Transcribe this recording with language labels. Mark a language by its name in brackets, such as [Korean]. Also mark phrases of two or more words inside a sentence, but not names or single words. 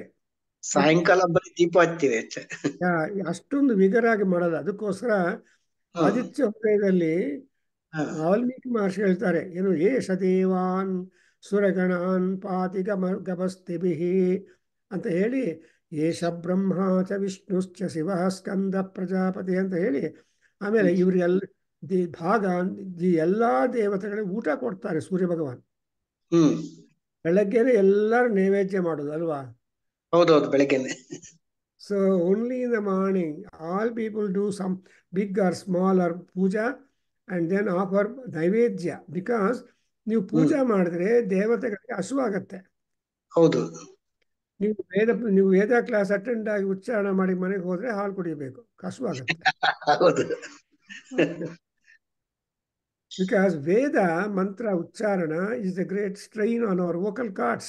[Kannada] ಸಾಯಂಕಾಲ ಬರೀ ದೀಪ ಹಚ್ತೀವಿ ಅಷ್ಟೇ. ಅಷ್ಟೊಂದು ವಿಗರಾಗಿ ಮಾಡಲ್ಲ. ಅದಕ್ಕೋಸ್ಕರ ಹ್ಮ್. ಆದಿತ್ಯ ಹೃದಯದಲ್ಲಿ ಹ. ವಾಲ್ಮೀಕಿ ಮಹರ್ಷಿ ಹೇಳ್ತಾರೆ, ಏನು [Sanskrit] ಏಷ ದೇವಾನ್ ಸುರಗಣಾನ್ ಪಾತಿ ಗಮಸ್ತಿಭಿಃ [Kannada] ಅಂತ ಹೇಳಿ, [Sanskrit] ಏಷ ಬ್ರಹ್ಮ ಚ ವಿಷ್ಣುಶ್ಚ ಶಿವ ಸ್ಕಂದ ಪ್ರಜಾಪತಿ [Kannada] ಅಂತ ಹೇಳಿ, ಆಮೇಲೆ ಇವರೆಲ್ಲ ಭಾಗ ಈ ಎಲ್ಲಾ ದೇವತೆಗಳಿಗೆ ಊಟ ಕೊಡ್ತಾರೆ ಸೂರ್ಯ ಭಗವಾನ್. ಹ್ಮ್. ಬೆಳಗ್ಗೆನೆ ಎಲ್ಲರೂ ನೈವೇದ್ಯ ಮಾಡೋದು ಅಲ್ವಾ. ಹೌದೌದು, ಬೆಳಗ್ಗೆನೆ. [English] So only in the morning, all people do some big or small or puja and then offer ನೈವೇದ್ಯ. [Kannada] ಬಿಕಾಸ್ ನೀವು ಪೂಜಾ ಮಾಡಿದ್ರೆ ದೇವತೆಗಳಿಗೆ ಹಸುವಾಗತ್ತೆ. ಹೌದು. ನೀವು ವೇದ [English] class attend [Kannada] ಆಗಿ ಉಚ್ಚಾರಣೆ ಮಾಡಿ ಮನೆಗೆ ಹೋದ್ರೆ ಹಾಲು ಕುಡಿಯಬೇಕು, ಹಸುವಾಗತ್ತೆ. ಹೌದು. [English] ಬಿಕಾಸ್ [Kannada] ವೇದ ಮಂತ್ರ ಉಚ್ಚಾರಣ [English] is the great strain on our vocal cords.